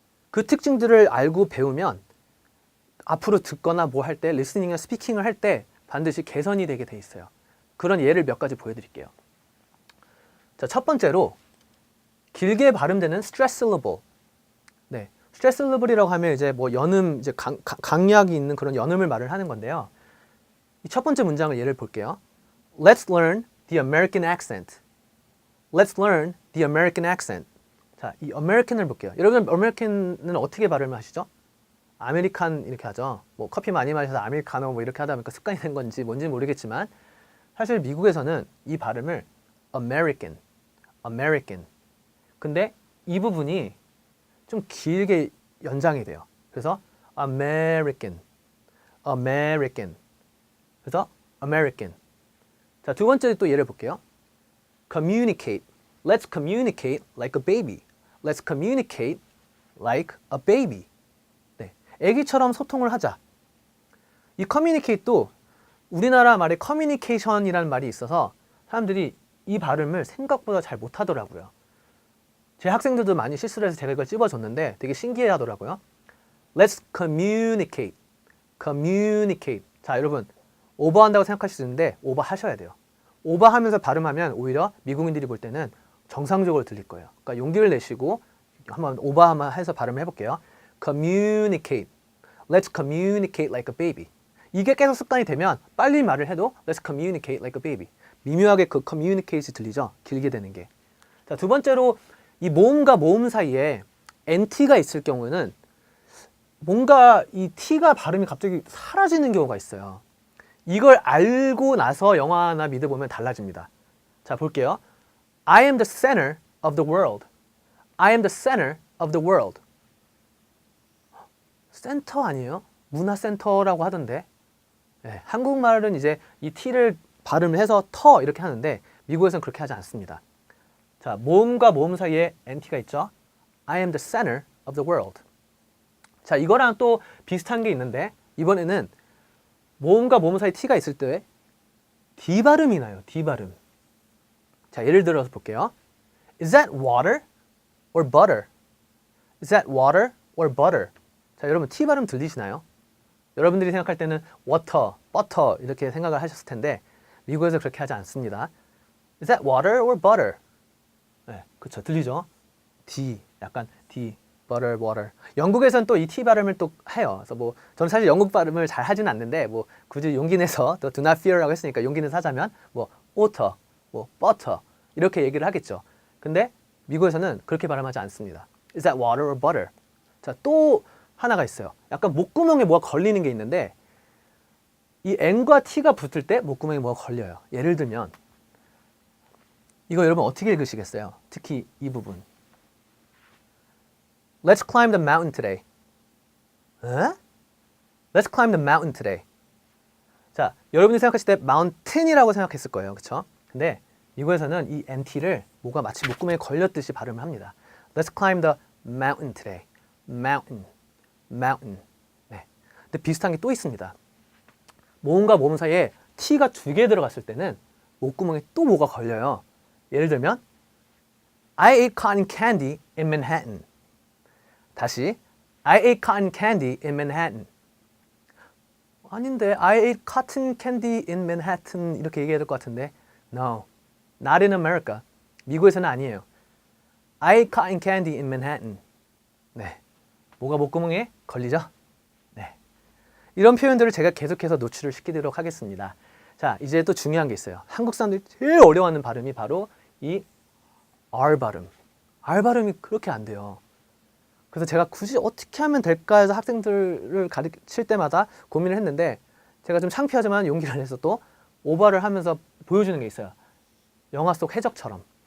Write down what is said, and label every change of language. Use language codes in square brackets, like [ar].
[ko] 그 특징들을 알고 배우면 앞으로 듣거나 할 때, 리스닝이나 스피킹을 할 때 반드시 개선이 되게 돼 있어요. 그런 예를 몇 가지 보여드릴게요. 자, 첫 번째로 길게 발음되는 stress syllable. 네, stress syllable이라고 하면 이제 연음, 이제 강약이 있는 그런 연음을 말을 하는 건데요. 이 첫 번째 문장을 예를 볼게요. [en] Let's learn the American accent. Let's learn the American accent. [ko] 자, 이 American을 볼게요. 여러분, American은 어떻게 발음을 하시죠? 아메리칸 이렇게 하죠. 커피 많이 마셔서 아메리카노 이렇게 하다 보니까 습관이 된 건지 뭔지 모르겠지만 사실 미국에서는 이 발음을 American, American. 근데 이 부분이 좀 길게 연장이 돼요. 그래서 American, American. 그래서 American. 자, 두 번째 또 예를 볼게요. [en] Communicate. Let's communicate like a baby. Let's communicate like a baby. [ko] 네, 애기처럼 소통을 하자. 이 communicate도 우리나라 말에 communication이라는 말이 있어서 사람들이 이 발음을 생각보다 잘 못하더라고요. 제 학생들도 많이 실수를 해서 제가 이걸 찝어줬는데 되게 신기해 하더라고요. [en] Let's communicate. communicate. [ko] 자, 여러분 오버한다고 생각하실 수 있는데 오버하셔야 돼요. 오버하면서 발음하면 오히려 미국인들이 볼 때는 정상적으로 들릴 거예요. 그러니까 용기를 내시고 한번 오버해서 발음을 해볼게요. [en] communicate. Let's communicate like a baby. [ko] 이게 계속 습관이 되면 빨리 말을 해도 [en] Let's communicate like a baby. [ko] 미묘하게 그 communicate이 들리죠? 길게 되는 게. 자, 두 번째로 이 모음과 모음 사이에 NT가 있을 경우는 뭔가 이 T가 발음이 갑자기 사라지는 경우가 있어요. 이걸 알고 나서 영화나 미드 보면 달라집니다. 자, 볼게요. [en] I am the center of the world. I am the center of the world. [ko] 센터 아니에요? 문화센터라고 하던데. 네, 한국말은 이제 이 T를 발음을 해서 터 이렇게 하는데 미국에서는 그렇게 하지 않습니다. 자, 모음과 모음 사이에 NT가 있죠. [en] I am the center of the world. [ko] 자, 이거랑 또 비슷한 게 있는데 이번에는 모음과 모음 사이에 T가 있을 때 D 발음이 나요. D 발음. 자, 예를 들어서 볼게요. [en] Is that water or butter? Is that water or butter? [ko] 자, 여러분 T 발음 들리시나요? 여러분들이 생각할 때는 water, butter 이렇게 생각을 하셨을 텐데 미국에서 그렇게 하지 않습니다. [en] Is that water or butter? [ko] 네, 그렇죠. 들리죠? D, 약간 D, butter, water. 영국에서는 또 이 T 발음을 또 해요. 그래서 뭐 저는 사실 영국 발음을 잘 하지는 않는데 뭐 굳이 용기 내서 또 [en] do not fear [ko] 라고 했으니까 용기 내서 하자면 뭐 water, 뭐 butter 이렇게 얘기를 하겠죠. 근데 미국에서는 그렇게 발음하지 않습니다. [en] Is that water or butter? [ko] 자, 또 하나가 있어요. 약간 목구멍에 뭐가 걸리는 게 있는데 이 N과 T가 붙을 때 목구멍에 뭐가 걸려요. 예를 들면 이거 여러분 어떻게 읽으시겠어요? 특히 이 부분. [en] Let's climb the mountain today. 에? Let's climb the mountain today. [ko] 자, 여러분이 생각하실 때 mountain이라고 생각했을 거예요. 그렇죠? 근데 미국에서는 이 NT를 뭐가 마치 목구멍에 걸렸듯이 발음을 합니다. [en] Let's climb the mountain today. Mountain. Mountain. 네. [ko] 근데 비슷한 게 또 있습니다. 모음과 모음 사이에 T가 두 개 들어갔을 때는 목구멍에 또 뭐가 걸려요. 예를 들면 [en] I ate cotton candy in Manhattan. [ko] 다시 [en] I ate cotton candy in Manhattan. [ko] 아닌데 [en] I ate cotton candy in Manhattan [ko] 이렇게 얘기해야 될 것 같은데 [en] No, not in America. [ko] 미국에서는 아니에요. [en] I ate cotton candy in Manhattan. [ko] 네, 뭐가 목구멍에 걸리죠? 네, 이런 표현들을 제가 계속해서 노출을 시키도록 하겠습니다. 자, 이제 또 중요한 게 있어요. 한국 사람들이 제일 어려워하는 발음이 바로 이 R 발음. R 발음이 그렇게 안 돼요. 그래서 제가 굳이 어떻게 하면 될까 해서 학생들을 가르칠 때마다 고민을 했는데 제가 좀 창피하지만 용기를 내서 또 오버를 하면서 보여주는 게 있어요. 영화 속 해적처럼.